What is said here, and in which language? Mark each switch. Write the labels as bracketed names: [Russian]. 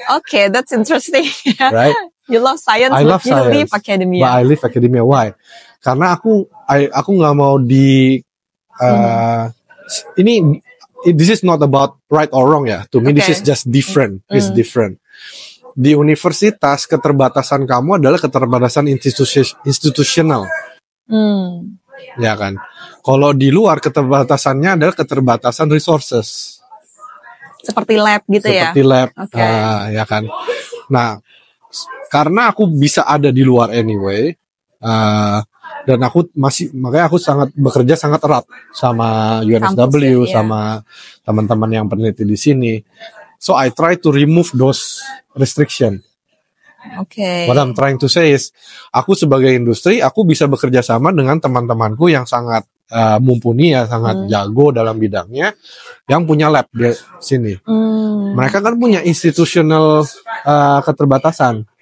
[English] That's interesting. Right? You love science, but you leave academia. But I leave academia. Why? [Indonesian] Karena aku nggak mau [English] this is not about right or wrong ya. To me, this is just different. It's different. [Indonesian] Di universitas, keterbatasan kamu adalah keterbatasan institusional. Ya kan? Kalau di luar, keterbatasannya adalah keterbatasan resources. Seperti lab gitu ya? Seperti lab, ya kan? Nah, karena aku bisa ada di luar anyway, dan makanya aku bekerja sangat erat sama UNSW, sama teman-teman yang peneliti di sini. [English] So I try to remove those restriction. What I'm trying to say is, [Indonesian] aku sebagai industri, aku bisa bekerja sama dengan teman-temanku yang sangat mumpuni ya, sangat jago dalam bidangnya, yang punya lab di sini. Mereka kan punya institutional keterbatasan.